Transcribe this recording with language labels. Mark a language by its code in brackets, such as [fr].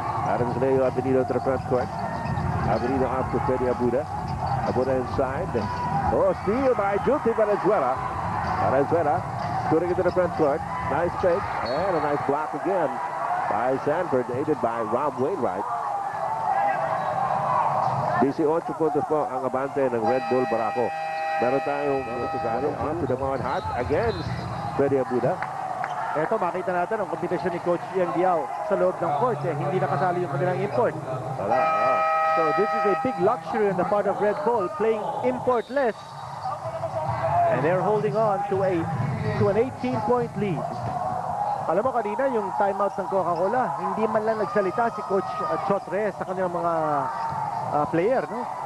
[en] Adams Leo Avenido to the front court. Avenido off to Pba Fiesta. Abuda inside. Steal by Junti Valenzuela. Valenzuela scooting into the front court. Nice fake. And a nice block again by Sanford, aided by Rob Wainwright. [tl] 18 puntos po ang abante ng Red Bull Barako. Meron tayong on to the Mount Hart against Pba Fiesta. Ito, makita natin ang kompetisyon ni Coach Yang Diao sa loob ng court. Hindi nakasali yung kanilang import. [en] So this is a big luxury on the part of Red Bull, playing importless. And they're holding on to an 18-point lead. [tl] Alam mo kanina yung timeout ng Coca-Cola, hindi man lang nagsalita si Coach Chotre sa kanilang mga player, no?